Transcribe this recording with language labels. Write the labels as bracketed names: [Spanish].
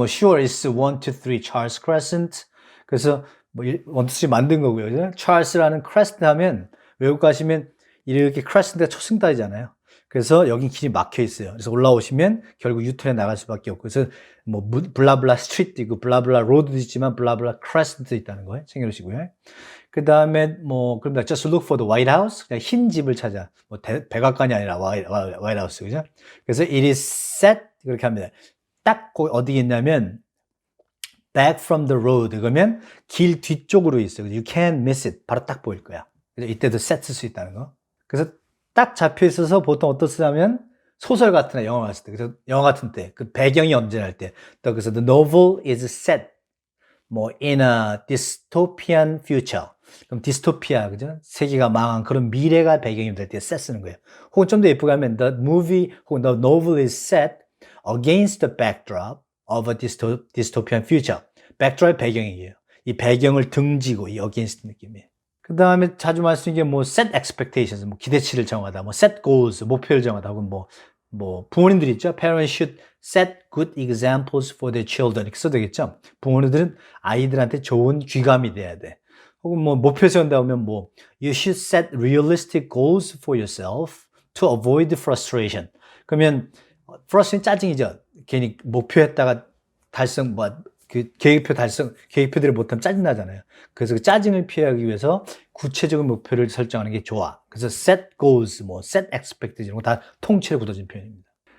[English] sure, it's 1, 2, 3 Charles Crescent. [Korean] 그래서 1, 2, 3 만든 거고요. 그죠? Charles라는 Crescent 하면 외국 가시면 이렇게 Crescent가 초승달이잖아요. 그래서 여긴 길이 막혀 있어요. 그래서 올라오시면 결국 유턴에 나갈 수밖에 없고, 그래서 블라블라 스트리트 있고, 블라블라 로드도 있지만, 블라블라 크레스트도 있다는 거예요. 챙겨주시고요. 그 다음에 그럼 [English] just look for the White House. [Korean] 그냥 흰 집을 찾아. 백악관이 아니라 White House. 그죠? [English] 그래서 it is set. [Korean] 그렇게 합니다. 딱 어디 있냐면, [English] back from the road. [Korean] 그러면 길 뒤쪽으로 있어요. [English] You can't miss it. [Korean] 바로 딱 보일 거야. 그래서 이때도 set 쓸 수 있다는 거. 그래서 딱 잡혀 있어서 보통 어떻냐면 소설 같은 영화 같을 때, 그래서 영화 같은 때, 그 배경이 언제나 할 때, 또 그래서 [English] the novel is set in a dystopian future. [Korean] 그럼 디스토피아, 그죠? 세계가 망한 그런 미래가 배경이 될 때 set 쓰는 거예요. 혹은 좀 더 예쁘게 하면 [English] the movie 혹은 the novel is set against the backdrop of a dystopian future. [Korean] backdrop의 배경이에요. 이 배경을 등지고 이 against 느낌이에요. 그 다음에 자주 말씀드린 게 [English] set expectations, [Korean] 기대치를 정하다, [English] set goals, [Korean] 목표를 정하다, 혹은 부모님들이 있죠. [English] Parents should set good examples for their children. [Korean] 이렇게 써도 되겠죠. 부모님들은 아이들한테 좋은 귀감이 돼야 돼. 혹은 뭐 목표 세운다 하면 뭐 [English] you should set realistic goals for yourself to avoid frustration. [Korean] 그러면 frustration 짜증이죠. 괜히 목표했다가 달성 그 계획표 달성 계획표대로 못하면 짜증 나잖아요. 그래서 그 짜증을 피하기 위해서 구체적인 목표를 설정하는 게 좋아. 그래서 set goals, 뭐 set expectations 이런 거 다 통째로 굳어진 표현입니다.